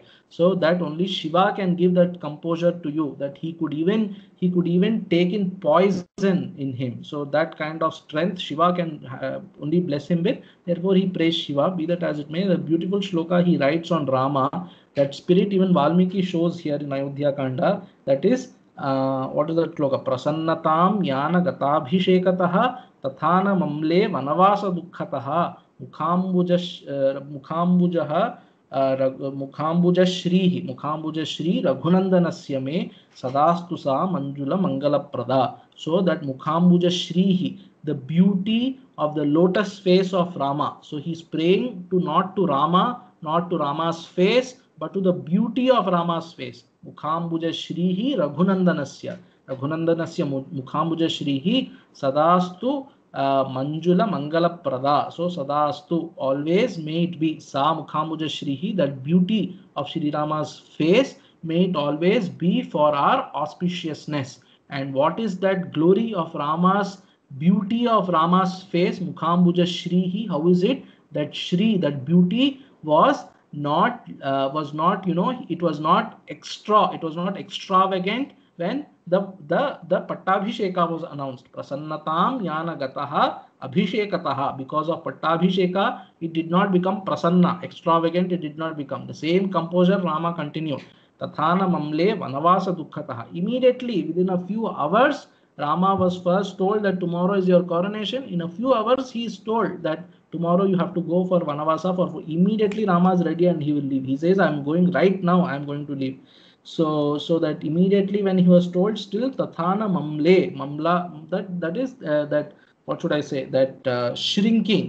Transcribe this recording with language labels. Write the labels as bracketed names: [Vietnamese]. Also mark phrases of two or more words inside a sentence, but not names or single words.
[English] So that only Shiva can give that composure to you, that he could even take in poison in him. So that kind of strength Shiva can only bless him with. Therefore he prays Shiva. Be that as it may, the beautiful shloka he writes on Rama, that spirit even Valmiki shows here in Ayodhya Kanda. That is, what is that shloka? [Sanskrit] Prasannatam yana gatabhishekataha tathana mamle vanavasa dukkhataha mukhambujaha mukhambujashri raghunandanasya me sadastu sa manjula mangala prada. [English] So that mukhambujashri, the beauty of the lotus face of Rama. So he's praying to not to Rama, not to Rama's face, but to the beauty of Rama's face. [Sanskrit] Mukhambuja Shrihi Raghunandanasya. Raghunandanasya Mukhambuja Shrihi Sadastu Manjula Mangala Prada. [English] So Sadastu, always may it be [Sanskrit] Sa Mukhambuja Shrihi, [English] that beauty of Shri Rama's face, may it always be for our auspiciousness. And what is that glory of Rama's beauty of Rama's face? [Sanskrit] Mukhambuja Shrihi. [English] How is it that Shri, that beauty was not you know, it was not extravagant when the Pattabhisheka was announced. [Sanskrit] Prasannatam yana gataha abhishekataha. [English] Because of Pattabhisheka, it did not become prasanna, extravagant, it did not become. The same composure Rama continued. [Sanskrit] Tathana mamle vanavasa dukkhataha. [English] Immediately, within a few hours, Rama was first told that tomorrow is your coronation. In a few hours, he is told that tomorrow you have to go for Vanavasa. For immediately Rama is ready and he will leave. He says, I'm going right now, I'm going to leave. So that immediately when he was told, still [Sanskrit] Tathana Mamla, [English] that is that, what should I say, that shrinking.